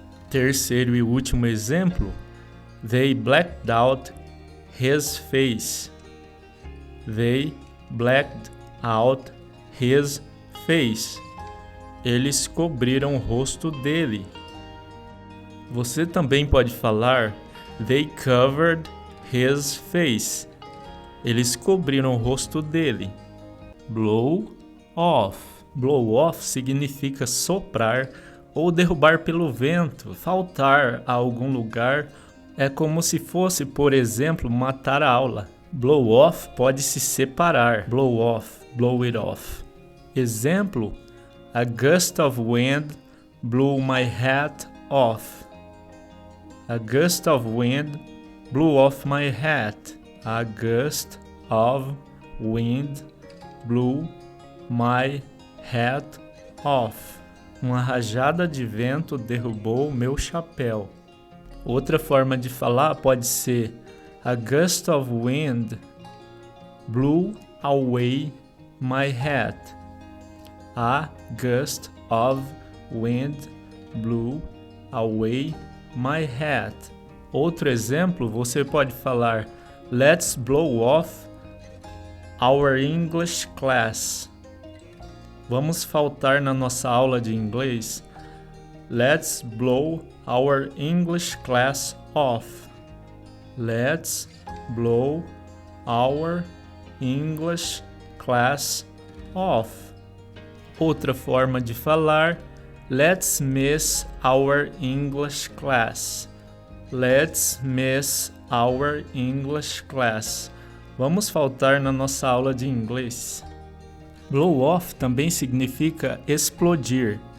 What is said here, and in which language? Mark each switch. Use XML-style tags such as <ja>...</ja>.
<pt>Terceiro e último exemplo.</pt> <en>They blacked out his face. They blacked out his face.</en> <pt>Eles cobriram o rosto dele. Você também pode falar</pt> <en>They covered his face.</en> <pt>Eles cobriram o rosto dele. Blow off. Blow off significa soprar ou derrubar pelo vento, faltar a algum lugar. É como se fosse, por exemplo, matar a aula. Blow off pode se separar.</pt> <en>Blow off, blow it off. Exemplo: a gust of wind blew my hat off. A gust of wind blew off my hat. A gust of wind blew my hat off.</en> <pt>Uma rajada de vento derrubou meu chapéu. Outra forma de falar pode ser:</pt> <en>a gust of wind blew away my hat. A gust of wind blew away my hat.</en> <pt>Outro exemplo, você pode falar:</pt> <en>let's blow off our English class.</en> <pt>Vamos faltar na nossa aula de inglês.</pt> <en>Let's blow our English class off. Let's blow our English class off.</en> <pt>Outra forma de falar:</pt> <en>let's miss our English class. Let's miss our English class.</en> <pt>Vamos faltar na nossa aula de inglês. Blow off também significa explodir.</pt>